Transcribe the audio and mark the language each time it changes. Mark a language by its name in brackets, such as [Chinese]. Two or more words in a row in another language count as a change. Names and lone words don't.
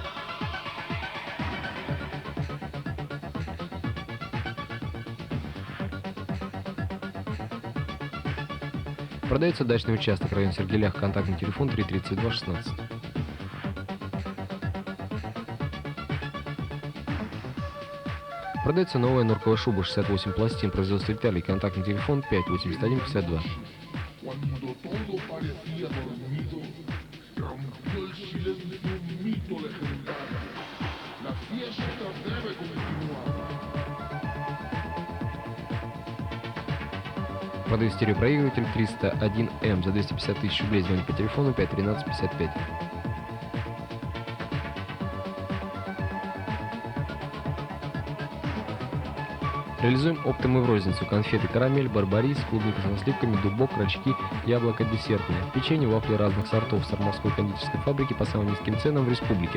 [Russian] Продается дачный участок, район Сергелях, контактный телефон 33216. Продается новая норковая шуба 68 пластин, производство Италии, контактный телефон 58152. [Spanish] Cuando todo parecía dormido, rompió el silencio un mito legendario. La fiesta debe continuar. [Russian] Продаю стереопроигрыватель 301М за 250 тысяч рублей, звоните по телефону 51355. Реализуем оптом и в розницу: конфеты карамель, барбарис, клубника со сливками, дубок, рачки, яблоко десертные, печенье, вафли разных сортов с Армавской кондитерской фабрики по самым низким ценам в республике.